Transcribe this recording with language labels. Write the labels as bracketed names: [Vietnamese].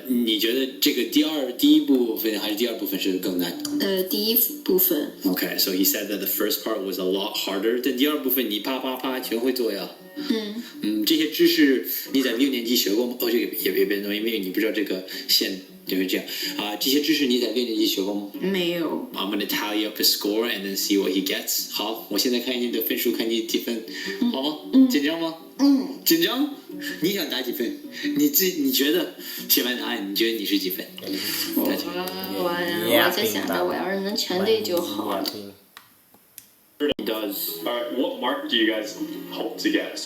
[Chinese] 你觉得这个第一部分还是第2部分是更难？第1部分。 [English] Okay, so he said that the first part was a lot harder. [Chinese] 但第2部分你啪啪啪全会做呀。这些知识你在6年级学过吗？哦，这个也别弄，因为你不知道这个线就是这样啊。这些知识你在6年级学过吗？没有。 [English] I'm gonna tally up his score and then see what he gets. [Chinese] 好，我现在看你的分数，看你几分，好吗？紧张吗？紧张？你想打几分？你觉得写完答案，你觉得你是几分？我在想着，我要是能全对就好了。 [English] He does. Alright, what mark do you guys hope to get?